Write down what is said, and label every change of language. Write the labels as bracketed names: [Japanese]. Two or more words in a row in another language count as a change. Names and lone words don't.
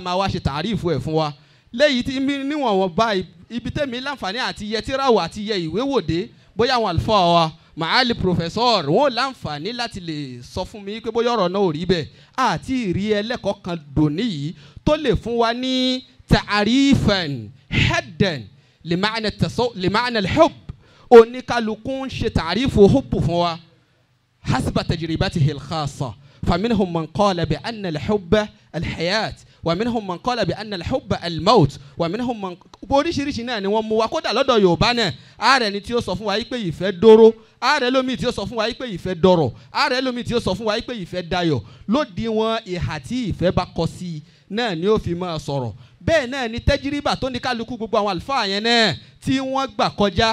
[Yoruba] máa wá ṣe tàrífù ẹ̀ fún wa, léyìí tí níwọ̀n wọn bá ibi tẹ̀mí láǹfààní àti yẹ tíráwọ̀ àti yẹ ìwé wòde, bóyá àwọn àlùfáà wa màálì professor wọn ò láǹfààní láti lè sọ fún mi pé bóyá ọ̀rọ̀ náà ò rí bẹ́ẹ̀, àti ìrí ẹlẹ́kọ̀ọ́ kan dòní yìí tó lè fún wa ní [Arabic] تعريفا حدا لمعنى الحب، [Yoruba] oníkálukú ṣe tàrífù hubbu fún wa [Arabic] حسب تجربته الخاصة، فمنهم من قال بأن الحب الحياة، ومنهم من قال بأن الحب الموت ومنهم من [Yoruba] oríṣiríṣi náà ni wọ́n mú wa kódà lọ́dọ̀ Yorùbá náà ààrẹ ni tí ó sọ fún wa pé ìfẹ́ dóró ààrẹ lómi tí ó sọ fún wa pé ìfẹ́ dọ̀rọ̀ ààrẹ lómi tí ó sọ fún wa pé ìfẹ́ dayọ̀ lódì wọn ìhà tí ìfẹ́ bá kọ sí náà ni ó fi máa sọ̀rọ̀ bẹ́ẹ̀ náà ni tẹ́jìrìbà tó ní kálukú gbogbo àwọn àlùfáà yẹn náà tí wọ́n gbà kọjá